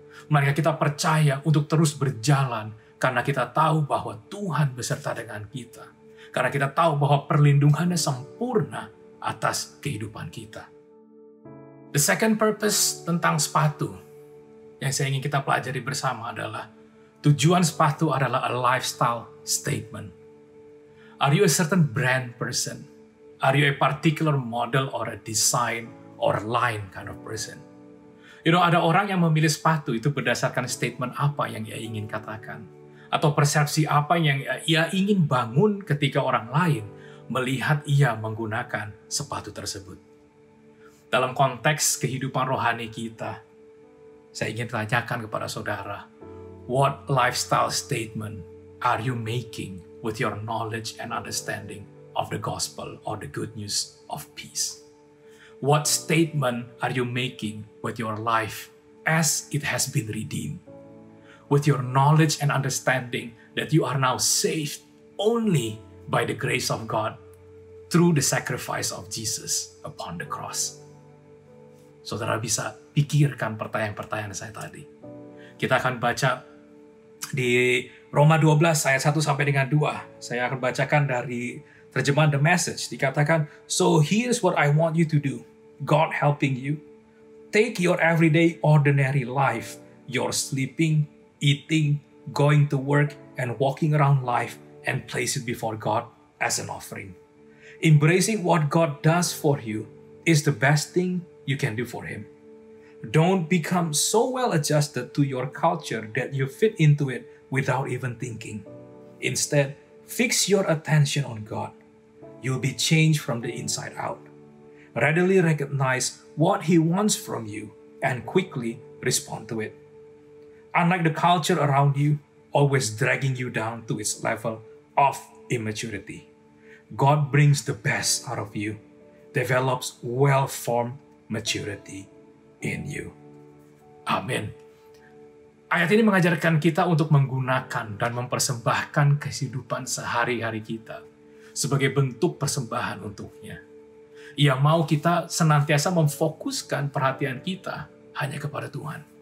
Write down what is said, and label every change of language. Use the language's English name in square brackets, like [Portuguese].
[Indonesian] Maka kita percaya untuk terus berjalan karena kita tahu bahwa Tuhan beserta dengan kita. Karena kita tahu bahwa perlindungannya sempurna atas kehidupan kita. [English] The second purpose [Indonesian] tentang sepatu yang saya ingin kita pelajari bersama adalah tujuan sepatu adalah [English] a lifestyle statement. Are you a certain brand person? Are you a particular model or a design or line kind of person? [Indonesian] Ada orang yang memilih sepatu itu berdasarkan statement apa yang ia ingin katakan. Atau persepsi apa yang ia ingin bangun ketika orang lain melihat ia menggunakan sepatu tersebut. Dalam konteks kehidupan rohani kita, saya ingin tanyakan kepada saudara, [English] what lifestyle statement are you making with your knowledge and understanding of the gospel or the good news of peace? What statement are you making with your life as it has been redeemed? With your knowledge and understanding that you are now saved only by the grace of God through the sacrifice of Jesus upon the cross. [Indonesian] Saudara bisa pikirkan pertanyaan-pertanyaan saya tadi. Kita akan baca di Roma 12 ayat 1 sampai dengan 2. Saya akan bacakan dari terjemahan The Message. Dikatakan, [English] so here's what I want you to do. God helping you. Take your everyday ordinary life, your sleeping, eating, going to work, and walking around life and place it before God as an offering. Embracing what God does for you is the best thing you can do for Him. Don't become so well adjusted to your culture that you fit into it without even thinking. Instead, fix your attention on God. You'll be changed from the inside out. Readily recognize what He wants from you and quickly respond to it. Unlike the culture around you, always dragging you down to its level of immaturity, God brings the best out of you, develops well-formed maturity in you. [Indonesian] Amin. Ayat ini mengajarkan kita untuk menggunakan dan mempersembahkan kehidupan sehari-hari kita sebagai bentuk persembahan untuknya. Ia mau kita senantiasa memfokuskan perhatian kita hanya kepada Tuhan.